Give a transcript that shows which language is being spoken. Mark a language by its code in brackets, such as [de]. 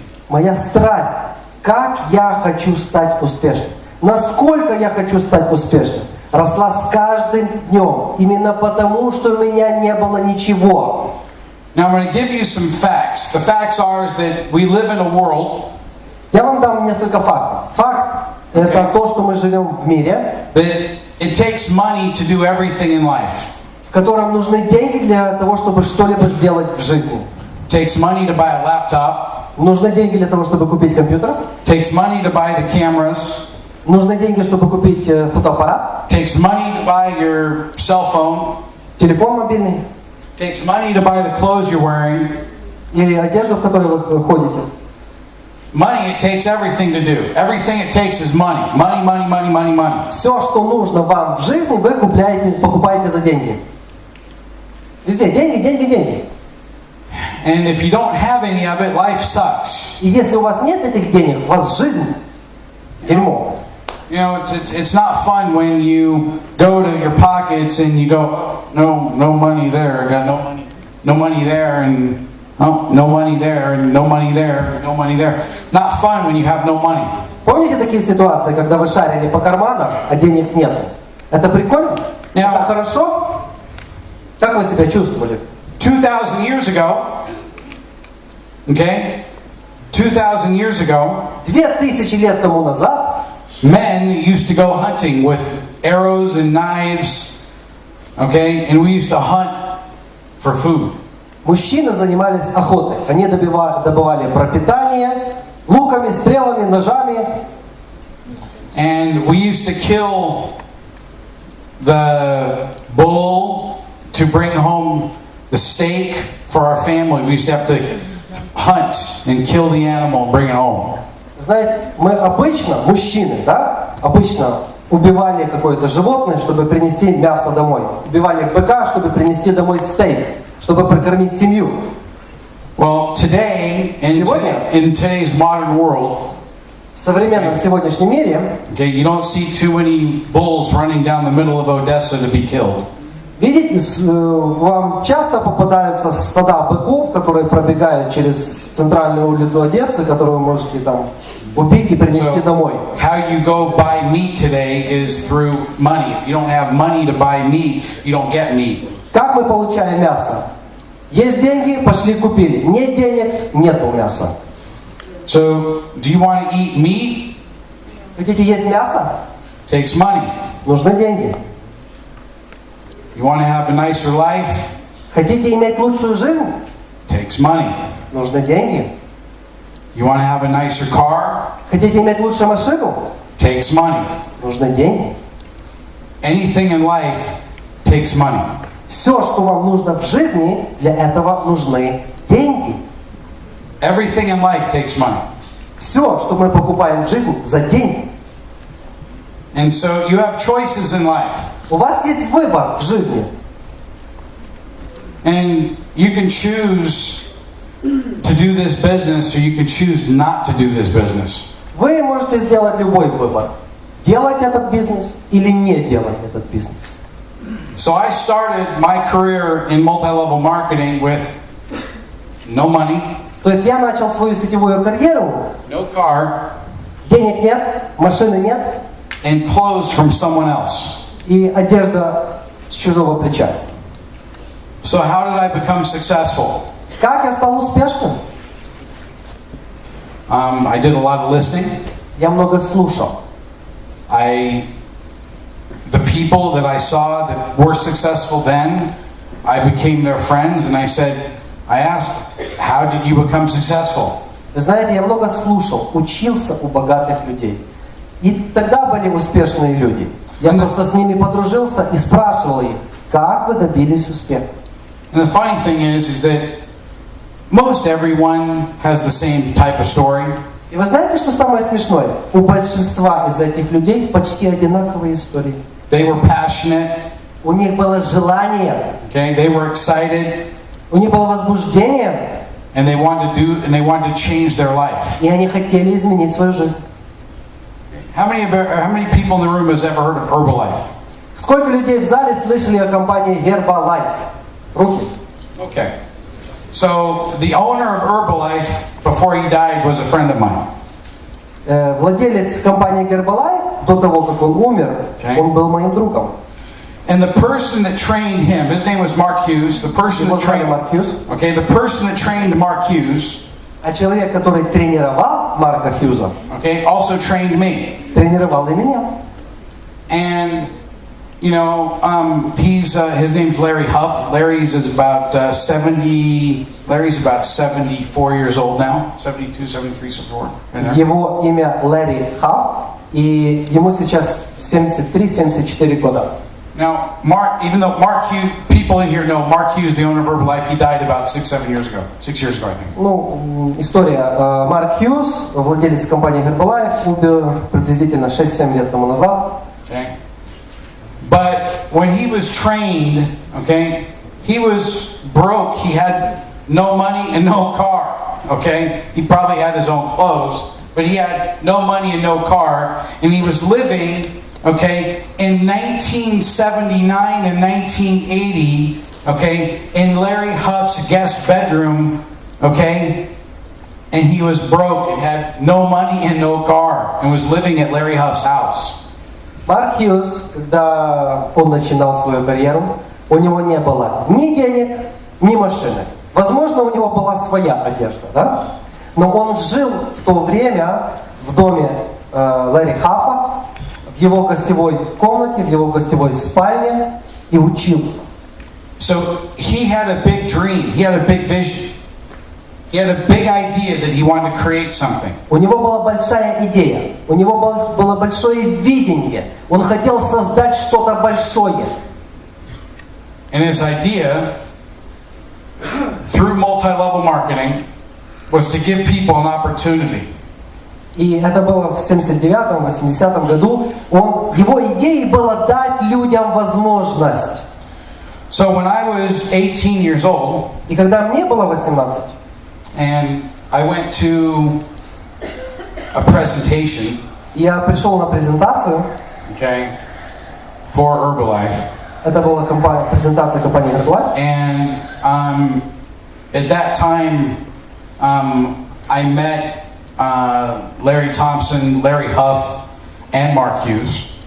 [ru] Моя страсть, как я хочу стать успешным, насколько я хочу стать успешным, росла с каждым днем, именно потому, что у меня не было ничего. [en] Now I'm going to give you some facts. The facts are that we live in a world. [ru] Я вам дам несколько фактов. Факт – это то, что мы живем в мире, [en] That it takes money to do everything in life. [ru] в котором нужны деньги для того, чтобы что-либо сделать в жизни. [en] It takes money to buy a laptop. [ru] Нужны деньги для того, чтобы купить компьютер. [en] It takes money to buy the cameras. [ru] Нужны деньги, чтобы купить фотоаппарат. [en] It takes money to buy your cell phone. [ru] Телефон мобильный. [en] It takes money to buy the clothes you're wearing. [ru] Или одежду, в которой вы ходите. [en] Money, it takes everything to do. Everything it takes is money. Money, money, money, money, money. [ru] Все, что нужно вам в жизни, вы покупаете за деньги. Везде деньги, деньги, деньги. [en] And if you don't have any of it, life sucks. [ru] И если у вас нет этих денег, у вас жизнь дерьмо. [en] You know, it's not fun when you go to your pockets and you go, no money there. I got no money there, and no money there, and no money there, no money there. Not fun when you have no money. [ru] Помните такие ситуации, когда вы шарили по карманам, а денег нет? Это прикольно? Это хорошо? Как вы себя чувствовали? [en] 2,000 years ago, okay? 2,000 years ago, [ru] 2000 лет тому назад [en] men used to go hunting with arrows and knives, okay? And we used to hunt for food. [ru] мужчины занимались охотой. Они добывали пропитание луками, стрелами, ножами. [en] And we used to kill the bull to bring home the steak for our family. We used to have to hunt and kill the animal and bring it home. [ru] Знаете, мы обычно, мужчины, да, обычно убивали какое-то животное, чтобы принести мясо домой. Убивали быка, чтобы принести домой стейк, чтобы прокормить семью. [en] Well, today, in today's modern world, [ru] в современном сегодняшнем мире, [en] okay, you don't see too many bulls running down the middle of Odessa to be killed. [ru] Видите, вам часто попадаются стада быков, которые пробегают через центральную улицу Одессы, которую вы можете там убить и принести домой. [en] How you go buy meat today is through money. If you don't have money to buy meat, you don't get meat. [ru] Как мы получаем мясо? Есть деньги, пошли купили. Нет денег, нету мяса. [en] So, do you want to eat meat? [ru] Хотите есть мясо? [en] Takes money. [ru] Нужны деньги. [en] You want to have a nicer life? [ru] Хотите иметь лучшую жизнь? [en] Takes money. [ru] Нужны деньги. [en] You want to have a nicer car? [ru] Хотите иметь лучшую машину? [en] Takes money. [ru] Нужны деньги. [en] Anything in life takes money. [ru] Все, что вам нужно в жизни, для этого нужны деньги. [en] Everything in life takes money. [ru] Все, что мы покупаем в жизни, за деньги. [en] And so you have choices in life. [ru] У вас есть выбор в жизни. [en] And you can choose to do this business or you can choose not to do this business. [ru] Вы можете сделать любой выбор. Делать этот бизнес или не делать этот бизнес. [en] So I started my career in multi-level marketing with no money, [ru] То есть я начал свою сетевую карьеру, [en] no car, [ru] денег нет, машины нет, [en] and clothes from someone else. [ru] и одежда с чужого плеча. [en] So how did I become successful? [ru] Как я стал успешным? [en] I did a lot of listening. [ru] Я много слушал. [en] The people that I saw that were successful then, I became their friends, and I asked, how did you become successful? [ru] Вы знаете, я много слушал, учился у богатых людей. И тогда были успешные люди. Я просто с ними подружился и спрашивал их, как вы добились успеха? [en] And the funny thing is that most everyone has the same type of story. [ru] И вы знаете, что самое смешное? У большинства из этих людей почти одинаковые истории. [en] They were passionate. [ru] У них было желание. [en] Okay, they were excited. [ru] У них было возбуждение. [en] And they wanted to change their life. [ru] И они хотели изменить свою жизнь. [en] How many people in the room has ever heard of Herbalife? [ru] Сколько людей в зале слышали о компании Herbalife? Руки. [en] Okay. So the owner of Herbalife, before he died, was a friend of mine. [ru] Владелец компании Herbalife, до того, как он умер, он был моим другом. [en] And the person that trained him, his name was Mark Hughes. The person that trained Mark Hughes. [ru] А человек, который тренировал Марка Хьюза, [en] also trained me. [ru] Тренировал и меня. [en] And you know, his name's Larry Huff. Larry's about 74 years old now. 72, 73, 74. [ru] Его имя Ларри Хафф, и ему сейчас 73-74 года. [en] Now, even though Mark Hughes, people in here know Mark Hughes, the owner of Herbalife, he died about 6-7 years ago. 6 years ago, I think. [ru] Ну, история. Марк Хьюз, владелец компании Herbalife, умер приблизительно 6-7 лет тому назад. [en] Okay. But when he was trained, he was broke. He had no money and no car. He probably had his own clothes, but he had no money and no car, and he was living, in 1979 and 1980, in Larry Huff's guest bedroom, and he was broke and had no money and no car, and was living at Larry Huff's house. [ru] Марк Хьюз, когда он начинал свою карьеру, у него не было ни денег, ни машины. Возможно, у него была своя одежда, да? Но он жил в то время в доме Ларри Хаффа, в его гостевой комнате, в его гостевой спальне и учился. [en] So he had a big dream, he had a big vision. He had a big idea that he wanted to create something. [ru] У него была большая идея, у него было большое видение. Он хотел создать что-то большое. [en] And his idea, through multi-level marketing, was to give people an opportunity. [ru] И это было в 79-м, 80-м году. Его идеей было дать людям возможность. [en] So when I was 18 years old, [ru] и когда мне было 18, [en] and I went to a presentation, [ru] я пришел на презентацию, [en] for Herbalife. [ru] Это была презентация компании Herbalife. [en] And at that time, I met Larry Thompson, Larry Huff, and Mark Hughes.